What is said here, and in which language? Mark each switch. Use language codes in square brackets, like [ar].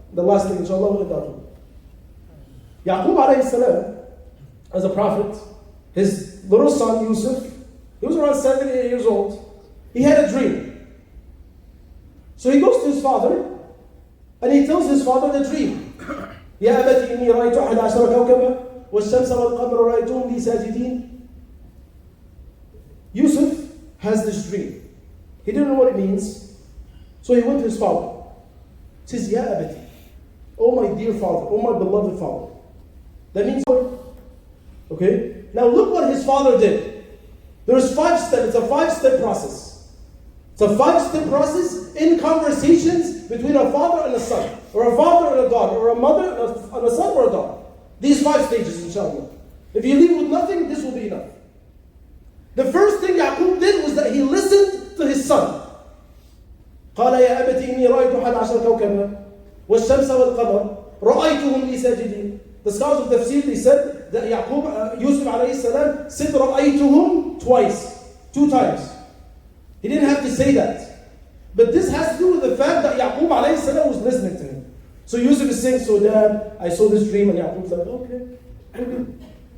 [en] The last thing, inshallah, will end up with. Yaqub alayhi salam, as a prophet, his little son Yusuf, he was around 7, 8 years old. He had a dream. So he goes to his father, and he tells his father the dream. [ar] يا أبت إني رأيت 11 كوكبا والشمس والقمر رأيتهم لي ساجدين. [en] Yusuf has this dream. He didn't know what it means. So he went to his father. He says, [ar] Ya abati, [en] oh my dear father, oh my beloved father. That means, okay? Now look what his father did. There's 5 steps, it's a 5-step process. It's a 5-step process in conversations between a father and a son, or a father and a daughter, or a mother and a son or a daughter. These 5 stages, inshallah. If you leave with nothing, this will be enough. The first thing Yaqub did was that he listened to his son. [ar] قال يا أبت إني رأيت 11 كوكبا والشمس والقمر رأيتهم لي ساجدين. [en] The scholars of tafsir, they said that Yusuf alayhi salam said رأيتهم twice, 2 times. He didn't have to say that. But this has to do with the fact that Yaqub alayhi salam was listening to him. So Yusuf is saying, so dad, I saw this dream, and Yaqub's like, okay.